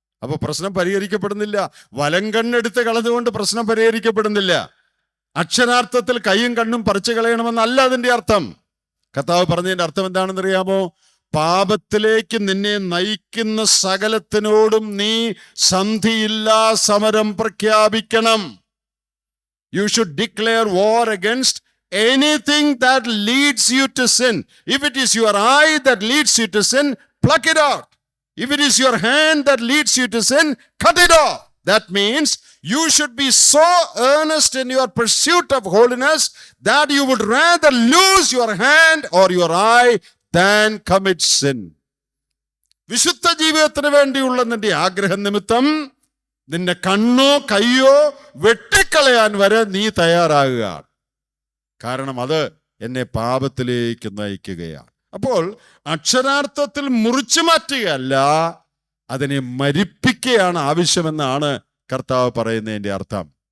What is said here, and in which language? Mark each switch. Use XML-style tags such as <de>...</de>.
<ml>അപ്പൊ പ്രശ്നം പരിഹരിക്കപ്പെടുന്നില്ല. വലം കണ്ണെടുത്ത് കളഞ്ഞുകൊണ്ട് പ്രശ്നം പരിഹരിക്കപ്പെടുന്നില്ല. അക്ഷരാർത്ഥത്തിൽ കൈയും കണ്ണും പറിച്ചു കളയണമെന്നല്ല അതിന്റെ അർത്ഥം. കർത്താവ് പറഞ്ഞതിന്റെ അർത്ഥം എന്താണെന്ന് അറിയാമോ? പാപത്തിലേക്ക് നിന്നെ നയിക്കുന്ന സകലത്തിനോടും നീ സന്ധിയില്ലാ സമരം പ്രഖ്യാപിക്കണം.</ml> <en>You should declare war against anything that leads you to sin. If it is your eye that leads you to sin, pluck it out. If it is your hand that leads you to sin, cut it off. That means you should be so earnest in your pursuit of holiness that you would rather lose your hand or your eye than commit sin.</en> <ml>വിശുദ്ധ ജീവിതത്തിന് വേണ്ടിയുള്ള നിന്റെ ആഗ്രഹം നിമിത്തം നിന്റെ കണ്ണോ കയ്യോ വെട്ടിക്കളയാൻ വരെ നീ തയ്യാറാകുക. കാരണം അത് എന്നെ പാപത്തിലേക്ക് നയിക്കുകയാണ്. അപ്പോൾ അക്ഷരാർത്ഥത്തിൽ മുറിച്ചു മാറ്റുകയല്ല, അതിനെ മരിപ്പിക്കുകയാണ് ആവശ്യമെന്നാണ് കർത്താവ് പറയുന്നതിന്റെ അർത്ഥം.</ml>